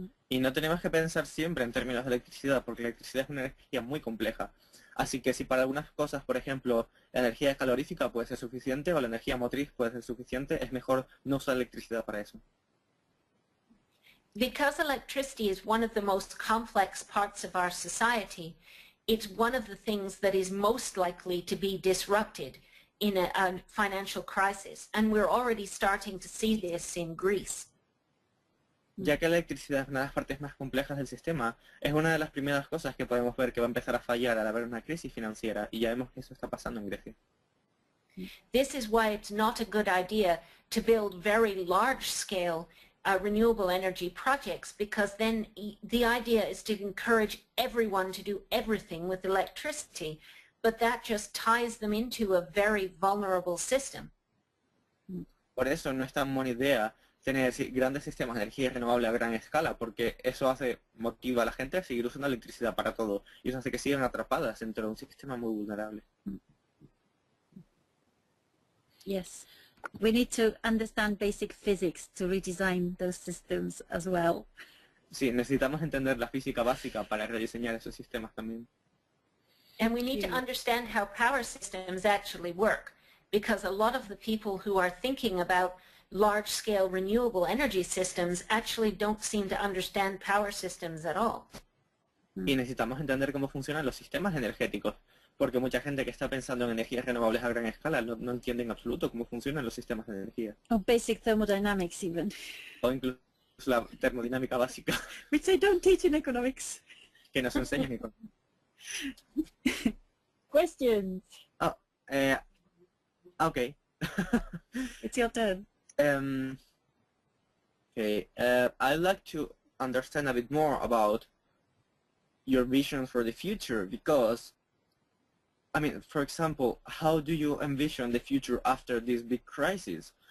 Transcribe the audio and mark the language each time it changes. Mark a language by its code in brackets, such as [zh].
[es] Y no tenemos que pensar siempre en términos de electricidad, porque la electricidad es una energía muy compleja. Así que si para algunas cosas, por ejemplo, la energía calorífica puede ser suficiente o la energía motriz puede ser suficiente, es mejor no usar electricidad para eso. [en] Because electricity is one of the most complex parts of our society, it's one of the things that is most likely to be disrupted in a financial crisis. And we're already starting to see this in Greece. [es] Ya que la electricidad es una de las partes más complejas del sistema, es una de las primeras cosas que podemos ver que va a empezar a fallar al haber una crisis financiera, y ya vemos que eso está pasando en Grecia. [en] This is why it's not a good idea to build very large-scale renewable energy projects, because then the idea is to encourage everyone to do everything with electricity, but that just ties them into a very vulnerable system. [es] Por eso no es tan buena idea tener grandes sistemas de energía renovable a gran escala, porque eso motiva a la gente a seguir usando electricidad para todo, y eso hace que sigan atrapadas dentro de un sistema muy vulnerable. [en] Yes. We need to understand basic physics to redesign those systems as well. [es] Sí, necesitamos entender la física básica para rediseñar esos sistemas también. [en] And we need to understand how power systems actually work, because a lot of the people who are thinking about large-scale renewable energy systems actually don't seem to understand power systems at all. [es] Y necesitamos entender cómo funcionan los sistemas energéticos, porque mucha gente que está pensando en energías renovables a gran escala no entiende en absoluto cómo funcionan los sistemas de energía. [en] Or basic thermodynamics even. [es] O incluso la termodinámica básica, [en] Which they don't teach in economics. [es] que nos enseñan. [en] Questions? Oh, okay. It's your turn. Okay, I'd like to understand a bit more about your vision for the future, because, I mean, for example, how do you envision the future after this big crisis?